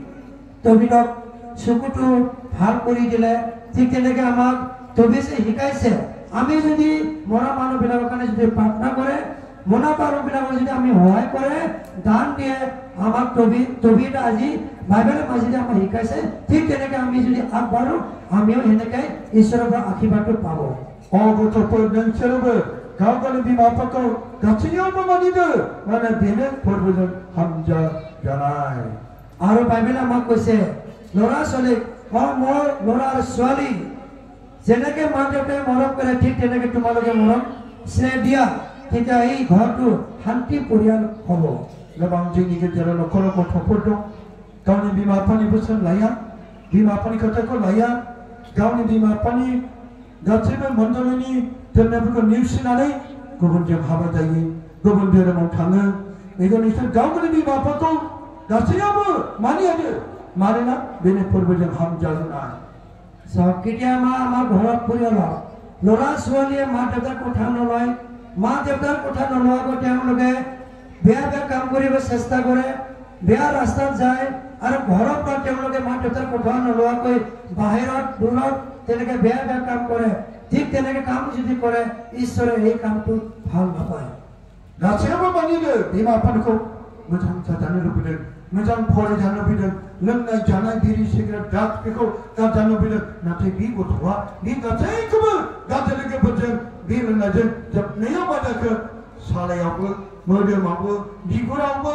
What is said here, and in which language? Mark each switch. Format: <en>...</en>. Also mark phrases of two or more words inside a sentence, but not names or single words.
<as>টবিটক চকুটো ভাল কৰি দিলে ঠিক তেনেকৈ আমাক টবিছে শিকাইছে আমি যদি মৰা মানুহবিলাকৰ কাৰণে যদি প্ৰাৰ্থনা কৰে মনা মানুহবিলাকক যদি আমি সহায় কৰে দান দিয়ে আমাক টবিটা আজি বাইবেলৰ মাজেদি আমাক শিকাইছে ঠিক তেনেকৈ আমি যদি আগবাঢ়ো আমিও সেনেকৈ ঈশ্বৰৰ পৰা আশীৰ্বাদটো পাব</as> <brx>गथ'फोर नोंसोरबो गाव गावनि बिमा बिफाखौ गासैयावबो मानिदो माने बेनो फोरबोजों हामजा जानाय</brx> <as>আৰু বাইবেলে আমাক কৈছে ল'ৰা ছোৱালীক মোৰ ল'ৰা আৰু ছোৱালী যেনেকৈ মা দেউতাই মৰম কৰে ঠিক তেনেকৈ তোমালোকে মৰম স্নেহ দিয়া তেতিয়া এই ঘৰটো শান্তি পৰিয়াল হ'ব</as> <brx>गोबां जोंनि गेजेराव न'खराव गथ'फोर दं गावनि बिमा बिफानि बोसोन लाया बिमा बिफानि खोथाखौ लाया गावनि बिमा बिफानि गासैबो मण्डलिनि दोननायफोरखौ नेवसिनानै गुबुनजों हाबा जायो गुबुन धोरोमाव थाङो बेखायनो बिसोर गाव गावनि बिमा बिफाखौ गासैयावबो मानियानो मानोना बेनो फोरबोजों हामजानाय</brx> <as>কেতিয়াবা আমাৰ ঘৰত পৰিয়ালত ল'ৰা ছোৱালীয়ে মা দেউতাৰ কথা নলয় মা দেউতাৰ কথা নলোৱাকৈ তেওঁলোকে বেয়া বেয়া কাম কৰিব চেষ্টা কৰে বেয়া ৰাস্তাত যায় আৰু ঘৰৰ পৰা তেওঁলোকে মা দেউতাৰ কথা নলোৱাকৈ বাহিৰত দূৰত তেনেকৈ বেয়া বেয়া কাম কৰে ঠিক তেনেকৈ কাম যদি কৰে ঈশ্বৰে এই কামটো ভাল নাপায়</as> <brx>गासैयावबो मानिदो बिमा बिफाखौ मोजां जाजानो लुबैदों मोजां फरायजानो लुबैदों लोंनाय जानाय बिरि सिगारेट ड्राग्स बेखौ गारजानो लुबैदों नाथाय बे गथ'आ बे गासैखौबो गाज्रि लोगोफोरजों बे लोंनायजों जोबनायाव मा जाखो सालायावबो मोदोमावबो बिगुरावबो</brx>